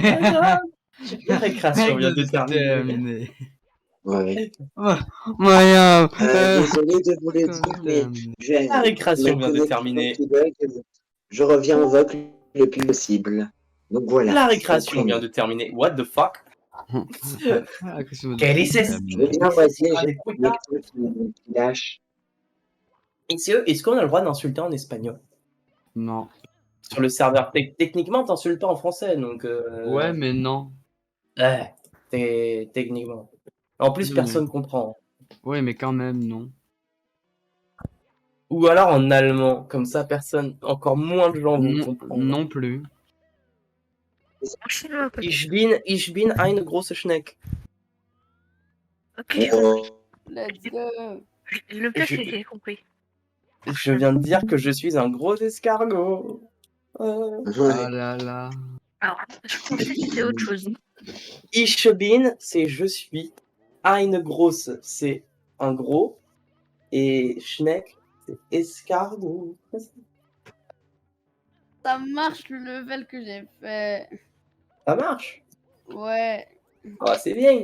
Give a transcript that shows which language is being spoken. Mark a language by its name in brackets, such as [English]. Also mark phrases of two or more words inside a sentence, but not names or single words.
[French] Madame, la récréation vient de terminer. terminer. Ouais. Moyen. Désolé de vous le dire, mais j'ai La récréation ma vient de connexion terminer. qui bug. Je reviens en vogue le plus possible. Donc voilà. La récréation vient de terminer. [English] What the fuck? [Spanish] ¿Qué dices? [French] Je veux bien voici, Ah, j'ai des une putas. connexion qui lâche. Est-ce qu'on a le droit d'insulter en espagnol? Non. Sur le serveur, techniquement, t'insultes pas en français, donc... Ouais, mais non. Ouais, techniquement. En plus, Non, personne comprend. Ouais, mais quand même, non. Ou alors en allemand, comme ça, encore moins de gens vont Non, comprendre. non plus. [German] Ich bin eine große Schneck. [French] Ok, Oh, [English] Let's go. [French] le pire, c'est que j'ai compris. Je viens de dire que je suis un gros escargot. Ah là là. Alors, je pensais que c'était autre chose. [German] Ich bin, [French] c'est je suis. [German] Eine grosse, [French] c'est un gros. Et Schneck, c'est escargot. Ça marche le level que j'ai fait. Ça marche. Ouais. Ah, c'est bien.